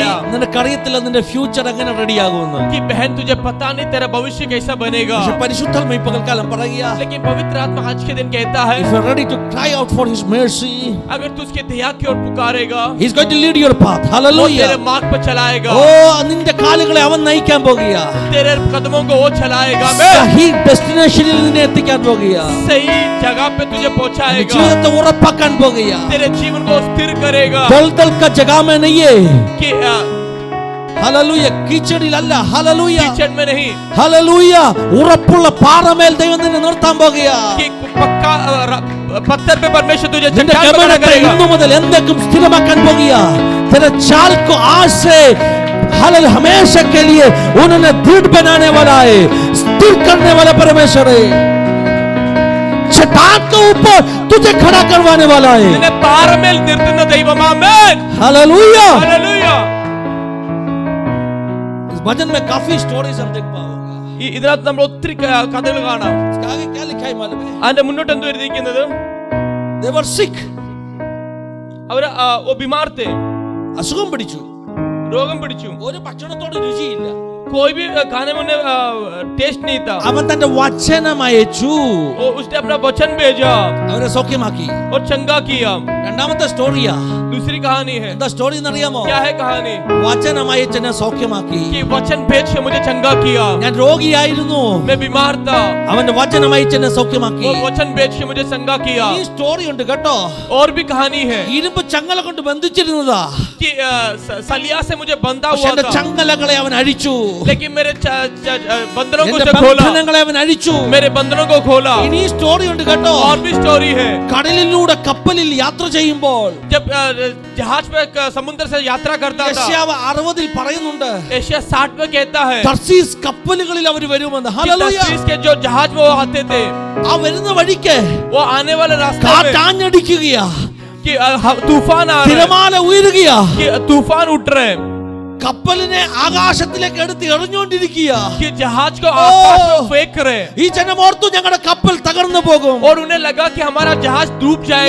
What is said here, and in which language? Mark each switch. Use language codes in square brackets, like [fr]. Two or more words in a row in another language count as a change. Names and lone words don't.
[hi] चलाया. [ml] നിനക്കറിയത്തില്ല നിന്റെ ഫ്യൂച്ചർ എങ്ങനെ റെഡിയാകുമെന്ന്. [hi] कि बहन तुझे पता नहीं तेरा भविष्य कैसा बनेगा. [ml] പക്ഷെ പരിശുദ്ധാത്മ ഈ പകൽക്കാലം പറയുക, [hi] लेकिन पवित्र आत्मा आज के दिन कहता है, [en] if you are ready to cry out for his mercy, [hi] अगर तू उसके दया की ओर पुकारेगा, [en] he is going to lead your path. [hi] वो hallelujah. तेरे मार्ग पर चलाएगा. [ml] ഓ, നിന്റെ കാലുകളെ അവൻ നയിക്കാൻ പോകുക. [hi] तेरे कदमों को वो चलाएगा. [ml] സഹി ഡെസ്റ്റിനേഷനിൽ നിന്നെ എത്തിക്കാൻ പോകുക. [hi] सही जगह पे तुझे पहुंचाएगा. [ml] ജീവിതത്തെ ഉറപ്പാക്കാൻ പോകുക. [hi] तेरे जीवन को स्थिर करेगा. दलदल का जगह में नहीं है, कि [ml] ഹല്ലേലൂയ, കീച്ചടിലല്ല, ഹല്ലേലൂയ, [hi] कीचड़ में नहीं, [ml] ഹല്ലേലൂയ, ഉറപ്പുള്ള പാറമേൽ ദൈവം നിന്നെ നിർത്താൻ പോകുക. [hi] कि पक्का पत्थर पे परमेश्वर तुझे [ml] നിന്റെ [hi] चट्टान पे खड़ा [ml] ഗമനത്തെ [hi] करेगा. [ml] ഇന്നു മുതൽ എന്തെങ്കിലും സ്ഥിരമാക്കാൻ പോകുക. [hi] तेरे चाल को आज से हालेलुया हमेशा के लिए उन्होंने दृढ़ बनाने वाला है, स्थिर करने वाला परमेश्वर है. चट्टान के ऊपर तुझे खड़ा करवाने वाला है. [ml] നിന്നെ പാറമേൽ നിർത്തുന്ന ദൈവം. ആമേൻ [hi] हालेलुया. [ml] ഹല്ലേലൂയ. [hi] इस भजन में काफी स्टोरीज हम देख पाओगे. [ml] ഇതിനകത്ത് നമ്മൾ ഒത്തിരി കഥകൾ കാണാം. [hi] इसके आगे क्या लिखा है मालूम है? [ml] അതിന്റെ മുന്നോട്ട് എന്ത് എഴുതിയിരിക്കുന്നത്? [en] They were sick. [hi] അവർ ബിമാർ थे, [ml] അസുഖം പിടിച്ചു. രോഗം പിടിച്ചു. ഒരു ഭക്ഷണത്തോട് രുചിയില്ല. [hi] कोई भी खाने में टेस्ट नहीं था. [ml] അവൻ തന്റെ വചനം അയച്ചു, [hi] उसने अपना वचन भेजा [ml] അവരെ സൗഖ്യമാക്കി. [hi] और चंगा किया. [ml] രണ്ടാമത്തെ സ്റ്റോറിയാ. [hi] दूसरी कहानी है. [ml] എന്താ സ്റ്റോറി എന്നറിയാമോ? [hi] क्या है कहानी? [ml] വചനം അയച്ചെന്നെ സൗഖ്യമാക്കി. [hi] कि वचन भेज के मुझे चंगा किया. [ml] ഞാൻ രോഗിയായിരുന്നു, [hi] मैं बीमार था, [ml] അവന്റെ വചനം അയച്ചെന്നെ സൗഖ്യമാക്കി. [hi] और वचन भेज के मुझे चंगा किया. [ml] ഈ സ്റ്റോറി ഉണ്ട് കേട്ടോ. [hi] और भी कहानी है [ml] ഇരുമ്പ് ചങ്ങല കൊണ്ട് ബന്ധിച്ചിരുന്നതാ. [hi] कि सलिया से मुझे बंधा [ml] പക്ഷെ [hi] हुआ [ml] എന്റെ [hi] था, [ml] ചങ്ങലകളെ അവൻ അഴിച്ചു. [hi] लेकिन मेरे बंधनों को [ml] എന്റെ [hi] से खोला. [ml] ബന്ധനങ്ങളെ അവൻ അഴിച്ചു. [hi] मेरे बंधनों को खोला. [ml] ഇനി ഈ സ്റ്റോറി ഉണ്ട് കേട്ടോ. [hi] और भी स्टोरी है. [ml] കടലിലൂടെ കപ്പലിൽ യാത്ര ചെയ്യുമ്പോൾ [hi] जब जहाज पे समुद्र से यात्रा करता था, [ml] യശയ്യാവ് 60 പറയുന്നുണ്ട്, [hi] एशिया 60 में कहता है [ml] തർസീസ് കപ്പലുകളിൽ അവർ വരുമെന്ന്. [hi] कि [ml] ഹല്ലേലൂയ. [hi] तर्शीश के जो जहाज में वो आते थे, [ml] ആ വരുന്ന വഴിക്ക് [hi] वो आने वाले रास्ते में [ml] കാറ്റാഞ്ഞടിക്കുകയാ, [hi] कि तूफान आ रहा है, [ml] തിരമാല ഉയരുകയാ, [hi] कि तूफान उठ रहे हैं, [ml] കപ്പലിനെ ആകാശത്തിലേക്ക് എടുത്ത് എറിഞ്ഞുകൊണ്ടിരിക്കുക. [hi] कि जहाज को आकाश में फेंक रहे हैं. [ml] ഈ ജനം ഓർത്തു ഞങ്ങളുടെ കപ്പൽ തകർന്നു പോകും, [hi] और उन्हें लगा कि हमारा जहाज डूब जाएगा,